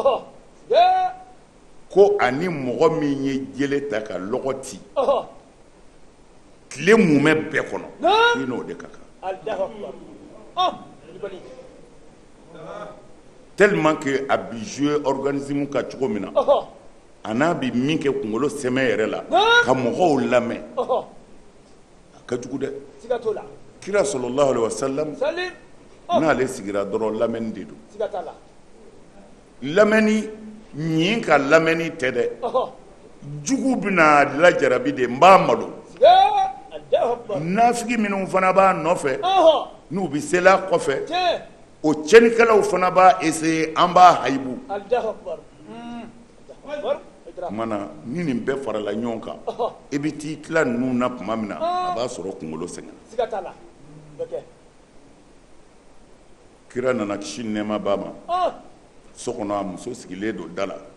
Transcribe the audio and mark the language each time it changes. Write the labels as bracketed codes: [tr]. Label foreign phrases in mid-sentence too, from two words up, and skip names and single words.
[bm] ko ani mɔgɔ min ye jele ta ka lɔgɔ ci tile mumɛ bɛɛ kɔnɔ i n'o de ka kan tellement que a bi jouer organisme ka cogo min na a n'a bi min kɛ kunkolo sɛmɛ yɛrɛ la ka mɔgɔw lamɛn a ka jugu dɛ kira [ar] صلى الله عليه وسلم [bm] n'ale sigira dɔrɔn lamɛnni de don lamɛnni ɲin ka lamɛnni tɛ dɛ jugu bɛna lajarabi de n b'a malo nafigi minnu fana b'a nɔfɛ n'u bɛ sela kɔfɛ o cɛnikɛlaw fana b'a essayer an b'a hayibu mana ni nin bɛɛ farala ɲɔgɔn kan i bɛ t'i tila ninnu na tuma min na a b'a sɔrɔ kunkolo sɛgɛnna kira nana kisi nɛɛma ba ma so kɔnɔ a muso sigilen don da la